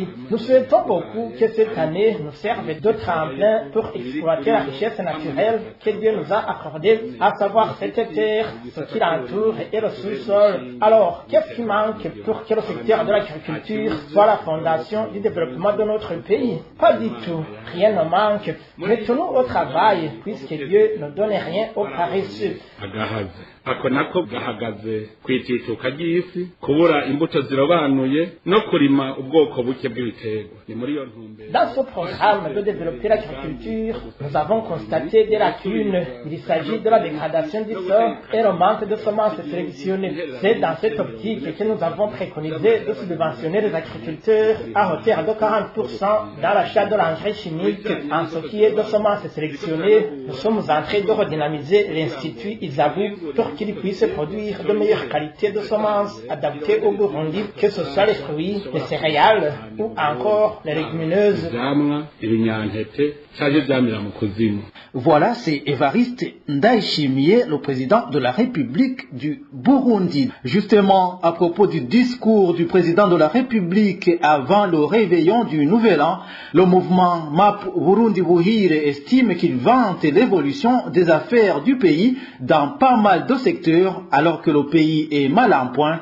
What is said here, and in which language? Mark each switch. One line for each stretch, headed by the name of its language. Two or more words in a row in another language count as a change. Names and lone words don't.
French: Nous souhaitons beaucoup que cette année nous servent de tremplin pour exploiter la richesse naturelle que Dieu nous a accordée, à savoir cette terre, ce qui l'entoure et le sous-sol. Alors, qu'est-ce qui manque pour que le secteur de l'agriculture soit la fondation du développement de notre pays? Pas du tout. Rien ne manque. Mettons-nous au travail, puisque Dieu ne donne rien aux paresseux.
Rundi: ako nako gahagaze kwitituka ry'isi kubura imbuto zirobanuye no kurima ubwoko buke bw'ibiterwa. Ni muri iyo ntumbero.
French: Dans ce programme de développer l'agriculture, nous avons constaté des lacunes. Il s'agit de la dégradation du sol et le manque de semences sélectionnées. C'est dans cette optique que nous avons préconisé de subventionner les agriculteurs à hauteur de 40% dans l'achat de l'engrais chimique. En ce qui est de semences sélectionnées, nous sommes en train de redynamiser l'Institut ISABU pour qu'il puisse produire de meilleures qualités de semences adaptées au Burundi, que ce soit les fruits, les céréales ou encore les légumineuses.
Rundi: Ivyamwa ibinyantete cyangwa ibyamira mu kuzimu.
French: Voilà, c'est Évariste Ndayishimiye, le président de la République du Burundi. Justement, à propos du discours du président de la République avant le réveillon du Nouvel An, le mouvement MAP Burundi Buhire estime qu'il vante l'évolution des affaires du pays dans pas mal de secteurs alors que le pays est mal en point.